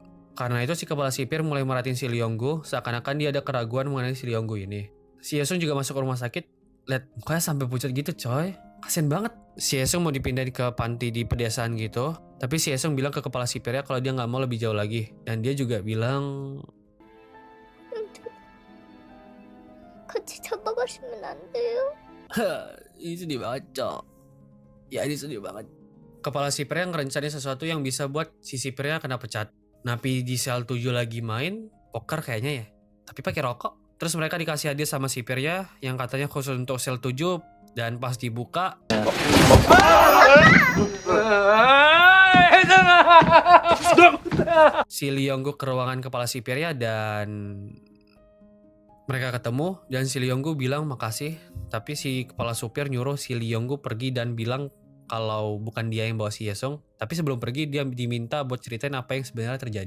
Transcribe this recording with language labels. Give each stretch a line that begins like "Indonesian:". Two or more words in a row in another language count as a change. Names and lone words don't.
Indonesian: Karena itu si kepala sipir mulai merhatiin si Leonggu seakan-akan dia ada keraguan mengenai si Leonggu ini. Si Yesung juga masuk ke rumah sakit, lihat mukanya sampai pucat gitu coy. Kasian banget. Si Yesung mau dipindahin ke panti di pedesaan gitu. Tapi si Yesung bilang ke kepala sipirnya kalau dia nggak mau lebih jauh lagi. Dan dia juga bilang,
Korean: 같이 잡아가시면 안 돼요?
Indonesian: ini sedih banget cok. Ya ini sedih banget. Kepala sipirnya ngerencanain sesuatu yang bisa buat si sipirnya kena pecat. Napi di sel 7 lagi main poker kayaknya ya. Tapi pakai rokok. Terus mereka dikasih hadiah sama sipirnya yang katanya khusus untuk sel 7 dan pas dibuka si Leonggu ke ruangan kepala sipirnya dan mereka ketemu dan si Leonggu bilang makasih, tapi si kepala supir nyuruh si Leonggu pergi dan bilang kalau bukan dia yang bawa si Yesung, tapi sebelum pergi dia diminta buat ceritain apa yang sebenarnya terjadi.